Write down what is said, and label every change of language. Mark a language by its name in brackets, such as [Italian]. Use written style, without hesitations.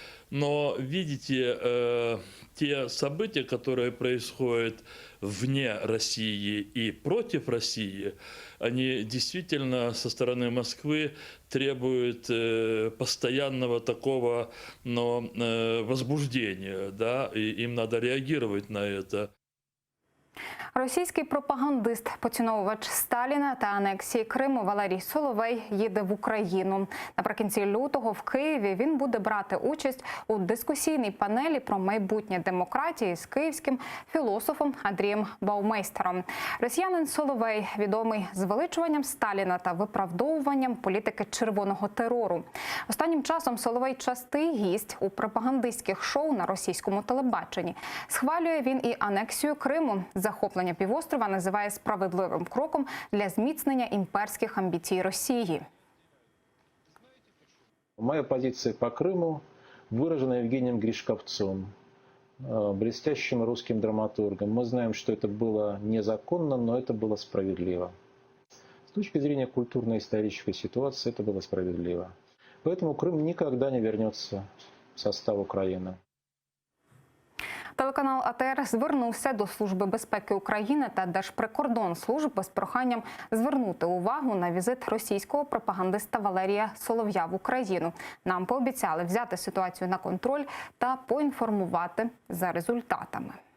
[Russian] Но, видите, те события, которые происходят вне России и против России, они действительно со стороны Москвы требуют постоянного такого возбуждения, да, и им надо реагировать на это. [Ukrainian] Російський пропагандист, поціновувач Сталіна та анексії Криму Валерій Соловей їде в Україну. Наприкінці лютого в Києві він буде брати участь у дискусійній панелі про майбутнє демократії з київським філософом Андрієм Баумейстером. Росіянин Соловей відомий звеличуванням Сталіна та виправдовуванням політики червоного терору. Останнім часом Соловей частий гість у пропагандистських шоу на російському телебаченні. Схвалює він і анексію Криму. Захоплення півострова називає справедливим кроком для зміцнення імперських амбіцій Росії. [Russian] Моя позиция по Крыму выражена Евгением Гришковцом, блестящим русским драматургом. Мы знаем, что это было незаконно, но это было справедливо. С точки зрения культурно-исторической ситуации это было справедливо. Поэтому Крым никогда не вернется в состав Украины. [Ukrainian] Телеканал АТР звернувся до Служби безпеки України та Держприкордонслужби з проханням звернути увагу на візит російського пропагандиста Валерія Солов'я в Україну. Нам пообіцяли взяти ситуацію на контроль та поінформувати за результатами.